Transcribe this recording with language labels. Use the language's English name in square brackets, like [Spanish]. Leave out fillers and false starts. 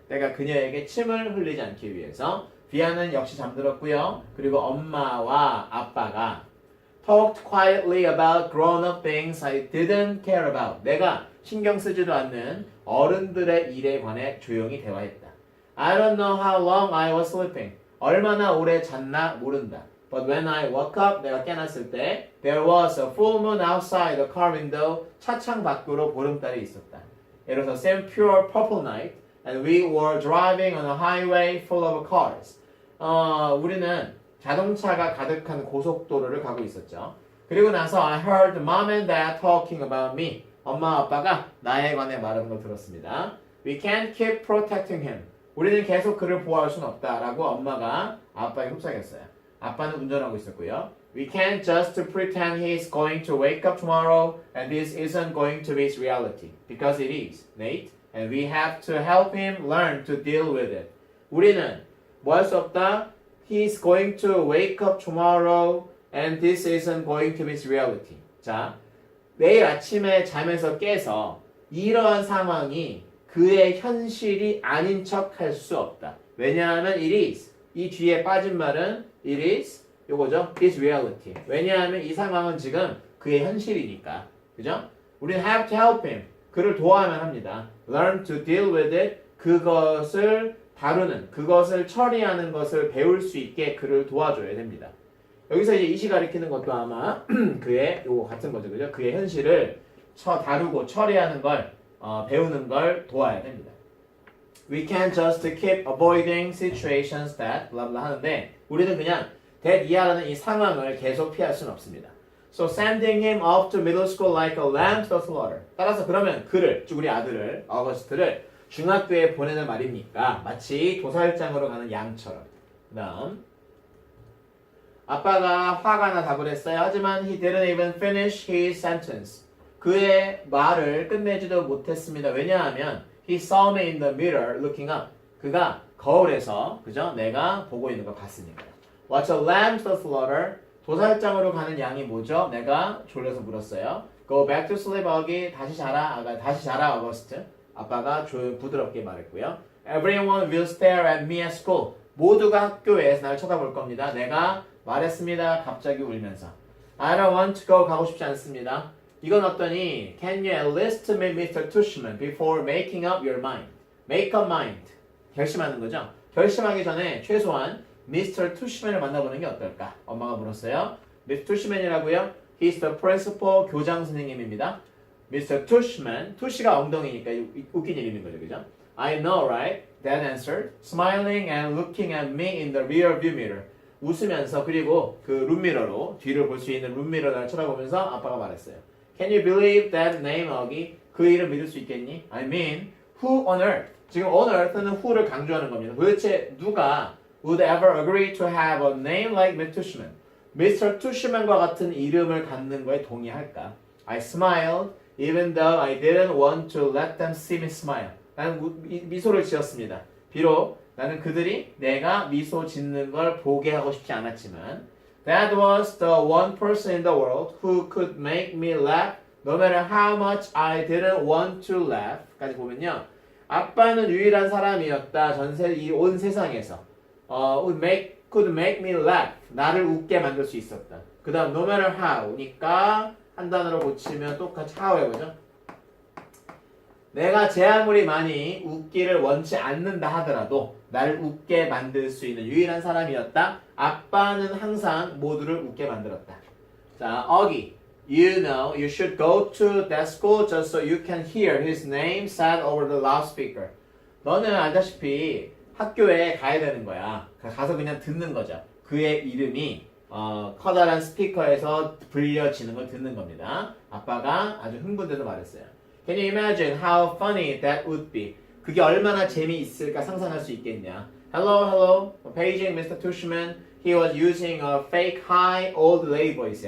[Korean] 내가 그녀에게 침을 흘리지 않기 위해서. 비아는 역시 잠들었고요. 그리고 엄마와 아빠가 [English] talked quietly about grown-up things I didn't care about. [Korean] 내가 신경 쓰지도 않는 어른들의 일에 관해 조용히 대화했다. [English] I don't know how long I was sleeping. [Korean] 얼마나 오래 잤나 모른다. [English] But when I woke up, [Korean] 내가 깨났을 때 [English] there was a full moon outside the car window. [Korean] 차창 밖으로 보름달이 있었다. [English] It was a same pure purple night and we were driving on a highway full of cars. [Korean] 우리는 자동차가 가득한 고속도로를 가고 있었죠. 그리고 나서 [English] I heard mom and dad talking about me. [Korean] 엄마 아빠가 나에 관해 말하는 걸 들었습니다. [English] We can't keep protecting him. [Korean] 우리는 계속 그를 보호할 수는 없다라고 엄마가 아빠에게 속삭였어요. 아빠는 운전하고 있었고요. [English] We can't just pretend he's going to wake up tomorrow and this isn't going to be his reality. Because it is, Nate. And we have to help him learn to deal with it. [Korean] 우리는 뭐 할 수 없다? [English] He's going to wake up tomorrow and this isn't going to be his reality. [Korean] 자, 내일 아침에 잠에서 깨서 이러한 상황이 그의 현실이 아닌 척 할 수 없다. 왜냐하면 [English] it is. [Korean] 이 뒤에 빠진 말은 it is. [English] 요거죠. His reality. [Korean] 왜냐하면 이 상황은 지금 그의 현실이니까. 그죠? 우리는 [English] have to help him. [Korean] 그를 도와야만 합니다. [English] Learn to deal with it. [Korean] 그것을 다루는, 그것을 처리하는 것을 배울 수 있게 그를 도와줘야 됩니다. 여기서 이제 이시 가리키는 것도 아마 그의 요거 같은 거죠. 그죠? 그의 현실을 다루고 처리하는 걸 배우는 걸 도와야 됩니다. [English] We can't just keep avoiding situations that blah blah [Korean] 하는데 우리는 그냥 that 이하라는 이 상황을 계속 피할 수는 없습니다. [English] So sending him off to middle school like a lamb to the slaughter. [Korean] 따라서 그러면 그를, 즉 우리 아들을, 어거스트를 중학교에 보내는 말입니까? 마치 도살장으로 가는 양처럼. 그 다음 아빠가 화가 나 답을 했어요. 하지만 [English] he didn't even finish his sentence. [Korean] 그의 말을 끝내지도 못했습니다. 왜냐하면 [English] he saw me in the mirror looking up. [Korean] 그가 거울에서 그죠? 내가 보고 있는 걸 봤으니까요. [English] What's a lamb to the slaughter? [Korean] 도살장으로 가는 양이 뭐죠? 내가 졸려서 물었어요. [English] Go back to sleep, 어기. [Korean] 다시 자라, 어거스트. 아빠가 부드럽게 말했고요. [English] Everyone will stare at me at school. [Korean] 모두가 학교에서 날 쳐다볼 겁니다. 내가 말했습니다. 갑자기 울면서. [English] I don't want to go. [Korean] 가고 싶지 않습니다. 이건 어떠니? [English] Can you at least meet Mr. Tushman before making up your mind? [Korean] Make up mind. 결심하는 거죠. 결심하기 전에 최소한 Mr. Tushman을 만나보는 게 어떨까? 엄마가 물었어요. Mr. Tushman이라고요? [English] He's the principal [Korean] 교장 선생님입니다. [English] Mr. [Korean] Tushman, 투시가 엉덩이니까 웃긴 이름인 거죠, 그죠? [English] I know, right? Dad answered, smiling and looking at me in the rear view mirror. [Korean] 웃으면서 그리고 그 룸미러로 뒤를 볼 수 있는 룸미러를 쳐다보면서 아빠가 말했어요. [English] Can you believe that name, 어기? [Korean] 그 이름 믿을 수 있겠니? [English] I mean, who on earth? [Korean] 지금 on earth는 who를 강조하는 겁니다. 도대체 누가 [English] would ever agree to have a name like Mr. Tushman? Mr. [Korean] Tushman과 같은 이름을 갖는 거에 동의할까? [English] I smiled even though I didn't want to let them see me smile. [Korean] 나는 미소를 지었습니다. 비록 나는 그들이 내가 미소 짓는 걸 보게 하고 싶지 않았지만 [English] That was the one person in the world who could make me laugh no matter how much I didn't want to laugh. [Korean] 까지 보면요. 아빠는 유일한 사람이었다. 온 세상에서. [English] could make me laugh. [Korean] 나를 웃게 만들 수 있었다. 그 다음 [English] no matter how [Korean] 니까 한 단어로 고치면 똑같이 how 해보죠. 내가 제 아무리 많이 웃기를 원치 않는다 하더라도 나를 웃게 만들 수 있는 유일한 사람이었다. 아빠는 항상 모두를 웃게 만들었다. 자, 어기. [English] You know, you should go to that school just so you can hear his name said over the loudspeaker. [Korean] 너는 알다시피 학교에 가야 되는 거야. 가서 그냥 듣는 거죠. 그의 이름이 커다란 스피커에서 불려지는 걸 듣는 겁니다. 아빠가 아주 흥분돼서 말했어요. [English] Can you imagine how funny that would be? [Korean] 그게 얼마나 재미있을까 상상할 수 있겠냐. [English] Hello, hello. Paging Mr. Tushman. He was using a fake high old lady voice.